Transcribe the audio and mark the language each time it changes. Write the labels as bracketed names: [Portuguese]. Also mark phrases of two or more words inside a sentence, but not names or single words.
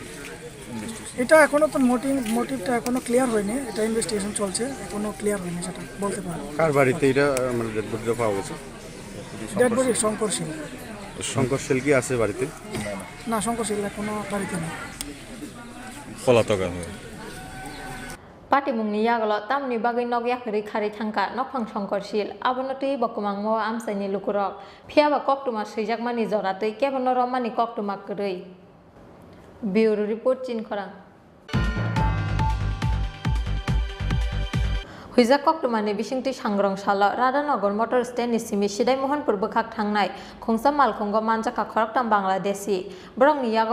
[Bangla] এটা এখনো তো মোটিভটা এখনো ক্লিয়ার হয়নি এটা ইনভেস্টিগেশন চলছে এখনো ক্লিয়ার হয়নি সেটা বলতে পারবো কার বাড়িতে এটা মানে [English] dead body-ta [Bangla] পাওয়া গেছে [English] dead body [Bangla] শঙ্কর শীল কি আছে বাড়িতে না শঙ্কর শীল এখনো বাড়িতে নেই পলাতক আমি [Kok Borok] पार्टीमुंनि यागल तामनि बागै नग याखरि खारि थांका नखफां शंकरशील आबनतै बकमांगो आमसाइनि लुकुरक फियाबा कक्टुमा सैजाकमानि जरातै केबन रमानि कक्टुमा करै [English] bureau report [Kok Borok] चिनखरां हुइजा कक्टुमानि बिसिंथि सांग्रंसाल राधानगर [English] motor stand-ni [Kok Borok] सिमि सिदाय महनपुर बोखाक थांनाय खुंसा मालखुंग मानजाखा खरकटाम बांलादेशी ब्रंनि यागो